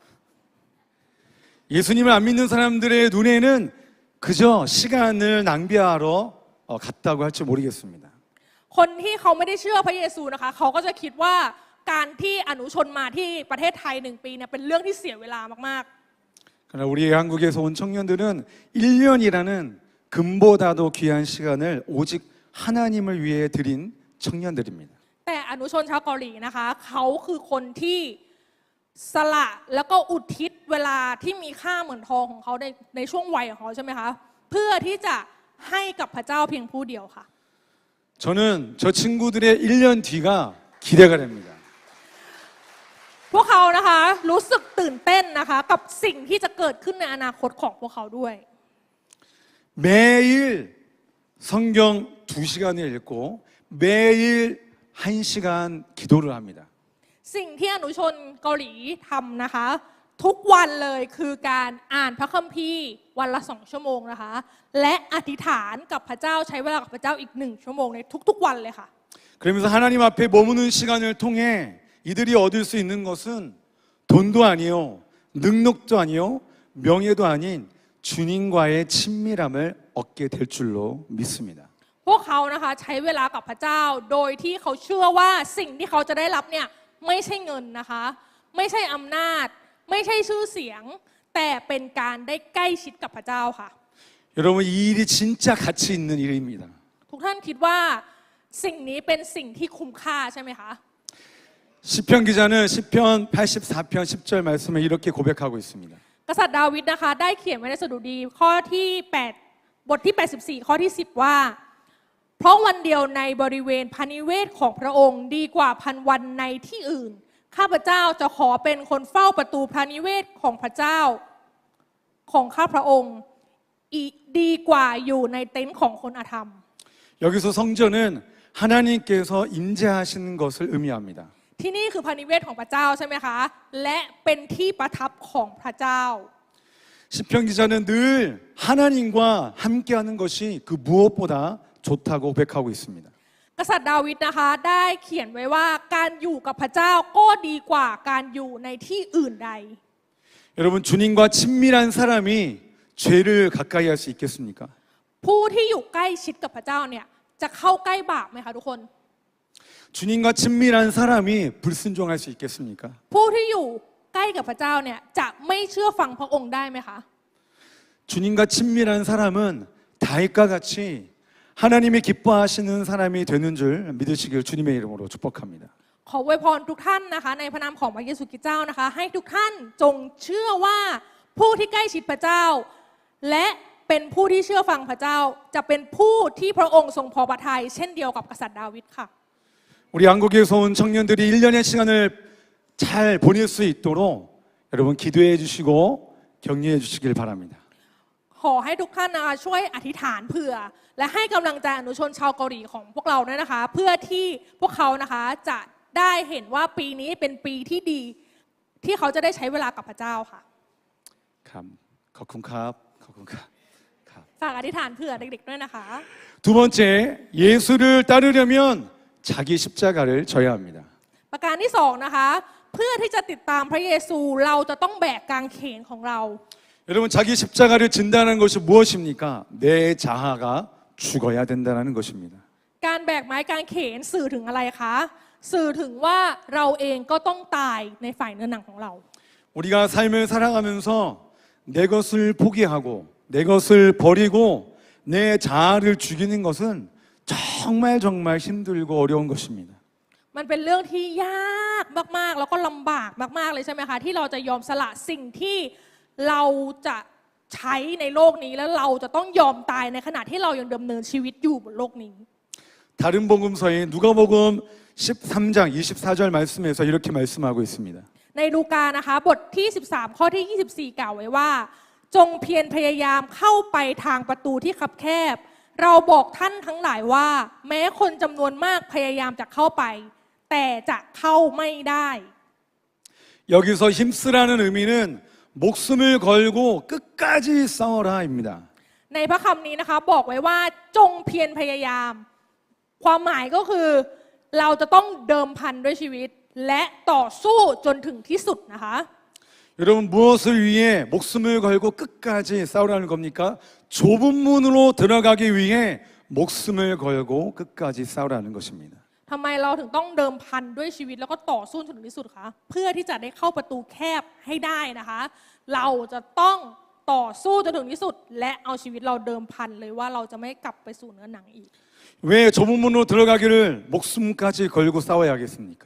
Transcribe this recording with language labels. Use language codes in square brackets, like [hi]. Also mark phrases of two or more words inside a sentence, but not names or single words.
[ko] 예수님을 안 믿는 사람들의 눈에는 그저 시간을 낭비하러 갔다고 할지 모르겠습니다. [th] คนที่เขาไม่ได้เชื่อพระเยซูนะคะเขาก็จะคิดว่าการที่อนุชนมาที่ประเทศไทย1 ปีเนี่ยเป็นเรื่องที่เสียเวลามาก [ko] 그러나 우리 한국에서 온 청년들은 1년이라는 금보다도 귀한 시간을 오직 하나님을 위해 드린 청년들입니다. [th] ๆแต่อนุชนชาวเกาหลีนะคะเขาคือคนที่สละแล้วก็อุทิศเวลาที่มีค่าเหมือนทองของเขาในช่วงวัยของเขาใช่ไหมคะเพื่อที่จะให้กับพระเจ้าเพียงผู้เดียวค่ะ [ko] 저는 저 친구들의 1년 뒤가 기대가 됩니다. [th] พวกเขานะคะรู้สึกตื่นเต้นนะคะกับสิ่งที่จะเกิดขึ้นในอนาคตของพวกเขาด้วย [ko] 매일 성경 2시간을 읽고 매일 1시간 기도를 합니다. [th] สิ่งที่อนุชนเกาหลีทำนะคะทุกวันเลยคือการอ่านพระคัมภีร์วันละ2 ชั่วโมงนะคะและอธิษฐานกับพระเจ้าใช้เวลากับพระเจ้าอีก1 ชั่วโมงในทุกๆวันเลยค่ะ [ko] 그러면서 하나님 앞에 머무는 시간을 통해 이들이 얻을 수 있는 것은 돈도 아니요 능력도 아니요 명예도 아닌 주님과의 친밀함을 얻게 될 줄로 믿습니다. [th] พวกเขานะคะใช้เวลากับพระเจ้าโดยที่เขาเชื่อว่าสิ่งที่เขาจะได้รับเนี่ยไม่ใช่เงินนะคะไม่ใช่อำนาจไม่ใช่ชื่อเสียงแต่เป็นการได้ใกล้ชิดกับพระเจ้าค่ะ [ko] 여러분 이 일이 진짜 가치 있는 일입니다. [th] ทุกท่านคิดว่าสิ่งนี้เป็นสิ่งที่คุ้มค่าใช่ไหมคะ [ko] 시편 기자는 시편 84편 10절 말씀에 이렇게 고백하고 있습니다. [th] กษัตริย์ดาวิดนะคะได้เขียนไว้ในสดุดีข้อที่8บทที่84ข้อที่10ว่าเพราะวันเดียวในบริเวณพระนิเวศของพระองค์ดีกว่า1,000 วันในที่อื่นข้าพเจ้าจะขอเป็นคนเฝ้าประตูพระนิเวศของพระเจ้าของข้าพระองค์ดีกว่าอยู่ในเต็นท์ของคนอธรรม [ko] 여기서 성전은 하나님께서 임재하시는 것을 의미합니다. [th] ที่นี่คือพระนิเวศของพระเจ้าใช่ไหมคะและเป็นที่ประทับของพระเจ้า [ko] 시편 기자는 늘 하나님과 함께하는 것이 그 무엇보다 좋다고 고백하고 있습니다. [th] กษัตริย์ดาวิดนะคะได้เขียนไว้ว่าการอยู่กับพระเจ้าก็ดีกว่าการอยู่ในที่อื่นใด [ko] 여러분 주님과 친밀한 사람이 죄를 가까이 할 수 있겠습니까? [th] ผู้ที่อยู่ใกล้ชิดกับพระเจ้าเนี่ยจะเข้าใกล้บาปไหมคะทุกคน [ko] 주님과 친밀한 사람이 불순종할 수 있겠습니까? [th] ผู้ที่อยู่ใกล้กับพระเจ้าเนี่ยจะไม่เชื่อฟังพระองค์ได้ไหมคะ [ko] 주님과 친밀한 사람은 다윗과 같이 하나님이 기뻐하시는 사람이 되는 줄 믿으시길 주님의 이름으로 축복합니다. [th] ขออวยพรทุกท่านนะคะในพระนามของพระเยซูคริสต์เจ้านะคะให้ทุกท่านจงเชื่อว่าผู้ที่ใกล้ชิดพระเจ้าและเป็นผู้ที่เชื่อฟังพระเจ้าจะเป็นผู้ที่พระองค์ทรงพอพระทัยเช่นเดียวกับกษัตริย์ดาวิดค่ะ [ko] 우리 한국에서 온 청년들이 1년의 시간을 잘 보낼 수 있도록 여러분 기도해 주시고 격려해 주시길 바랍니다. [th] ขอให้ทุกท่านนะคะช่วยอธิษฐานเผื่อและให้กำลังใจอนุชนชาวเกาหลีของพวกเราด้วยนะคะเพื่อที่พวกเขานะคะจะได้เห็นว่าปีนี้เป็นปีที่ดีที่เขาจะได้ใช้เวลากับพระเจ้าค่ะ ขอบคุณครับ ฝากอธิษฐานเผื่อเด็กๆด้วยนะคะ [ko] 두 번째 예수를 따르려면 자기 십자가를 져야 합니다. [th] ประการที่สองนะคะเพื่อที่จะติดตามพระเยซูเราจะต้องแบกกางเขนของเรา [ko] 여러분 자기 십자가를 진다는 것이 무엇입니까? 내 자아가 죽어야 된다는 것입니다. [th] การแบกไม้กางเขนสื่อถึงอะไรคะสื่อถึงว่าเราเองก็ต้องตายในฝ่ายเนื้อหนังของเรา [ko] 우리가 삶을 살아가면서 내 것을 포기하고 내 것을 버리고 내 자아를 죽이는 것은 정말 힘들고 어려운 것입니다. [th] มันเป็นเรื่องที่ยากมากๆแล้วก็ลำบากมากๆเลยใช่ไหมคะที่เราจะยอมสละสิ่งที่เราจะใช้ในโลกนี้แล้วเราจะต้องยอมตายในขณะที่เรายังดำเนินชีวิตอยู่บนโลกนี้ [ko] 다른 복음서인 누가복음 13장 24절 말씀에서 이렇게 말씀하고 있습니다. [th] ในลูกานะคะบทที่ 13 ข้อที่ 24 กล่าวไว้ว่าจงเพียรพยายามเข้าไปทางประตูที่คับแคบเราบอกท่านทั้งหลายว่าแม้คนจำนวนมากพยายามจะเข้าไปแต่จะเข้าไม่ได้ [ko] 여기서 힘쓰라는 의미는 목숨을 걸고 끝까지 싸워라입니다. [th] ในพระคำนี้นะคะบอกไว้ว่าจงเพียรพยายามความหมายก็คือเราจะต้องเดิมพันด้วยชีวิตและต่อสู้จนถึงที่สุดนะคะ [ko] 여러분 무엇을 위해 목숨을 걸고 끝까지 싸우라는 겁니까? 좁은 문으로 들어가기 위해 목숨을 걸고 끝까지 싸우라는 것입니다. [th] ทำไมเราถึงต้องเดิมพันด้วยชีวิตแล้วก็ต่อสู้จนถึงที่สุดคะเพื่อที่จะได้เข้าประตูแคบให้ได้นะคะเราจะต้องต่อสู้จนถึงที่สุดและเอาชีวิตเราเดิมพันเลยว่าเราจะไม่กลับไปสู่เนื้อหนังอีก [ko] 왜 좁은 문으로 들어가기를 목숨까지 걸고 싸워야겠습니까?